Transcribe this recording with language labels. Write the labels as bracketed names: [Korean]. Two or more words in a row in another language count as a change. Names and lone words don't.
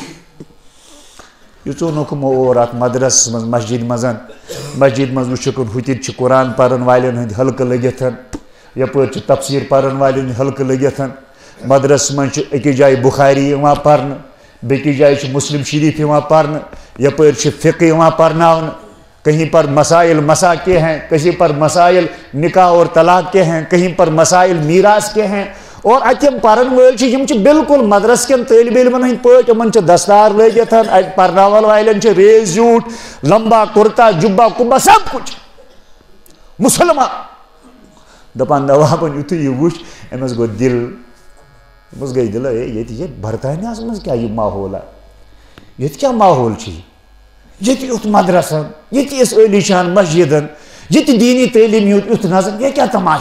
[Kashmiri] یہِ ژوٚنُکھ یِمو اور اتھ مدرسس منٛز مسجد منٛز وٕچھُکھ ہُتہِ چھِ قرآن پرن والٮ۪ن ہٕنٛدۍ حلقہٕ لٔگِتھ یپٲرۍ چھِ تفسیٖر پرن والٮ۪ن ہٕنٛدۍ حلقہٕ لٔگِتھ مدرسس منٛز چھُ أکِس جایہِ بُخاری یِوان پرنہٕ بیٚکِس جایہِ چھُ مسلم شریٖف یِوان پرنہٕ یپٲرۍ چھِ فقہ یِوان پرناونہٕ [Urdu] کہیں پر مسائل مسا کے ہیں کہیں پر مسائل نکاح اور طلاق کے ہیں کہیں پر مسائل میراث کے ہیں [Kashmiri] اور اتہِ یِم پرن وٲلۍ چھِ یِم چھِ بالکل مدرس کٮ۪ن طٲلبہِ علمن ہٕنٛدۍ پٲٹھۍ یِمن چھِ دستار لٲگِتھ اتہِ پرناون والٮ۪ن چھِ ریز زیوٗٹھ لمبا کُرتا جُبا کُبا [Urdu] سب کچھ [Kashmiri] مُسلمان دپان نوابن یُتھُے یہِ وٕچھ أمِس گوٚو دِل أمِس گٔے دِل ہے ییٚتہِ برطانیہس منٛز کیٛاہ یہِ ماحولا ییٚتہِ کیٛاہ ماحول چھُ ییٚتہِ یُتھ مدرسن ییٚتہِ یِژھ عٲلی شان مسجدن ییٚتہِ دیٖنی تعلیٖم یُتھ نظر یہِ کیٛاہ تماشا